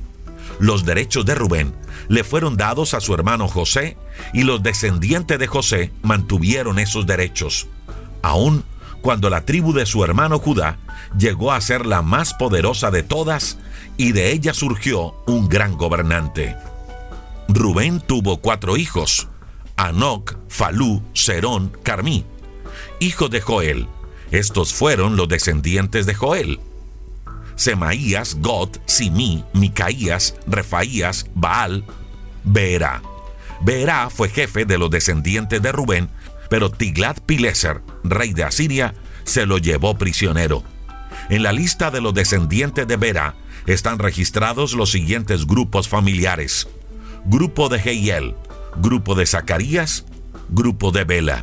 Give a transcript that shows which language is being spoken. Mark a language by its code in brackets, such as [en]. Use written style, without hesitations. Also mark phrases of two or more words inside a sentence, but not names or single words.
[es] Los derechos de Rubén le fueron dados a su hermano José, y los descendientes de José mantuvieron esos derechos, aun cuando la tribu de su hermano Judá llegó a ser la más poderosa de todas, y de ella surgió un gran gobernante. Rubén tuvo 4 hijos: Anoc, Falú, Serón, Carmí, hijos de Joel. Estos fueron los descendientes de Joel: Semaías, Gad, Simí, Micaías, Refaías, Baal, Beerá. Beerá fue jefe de los descendientes de Rubén, pero Tiglat-Pileser, rey de Asiria, se lo llevó prisionero. En la lista de los descendientes de Beerá están registrados los siguientes grupos familiares: grupo de Jehiel, grupo de Zacarías, grupo de Bela.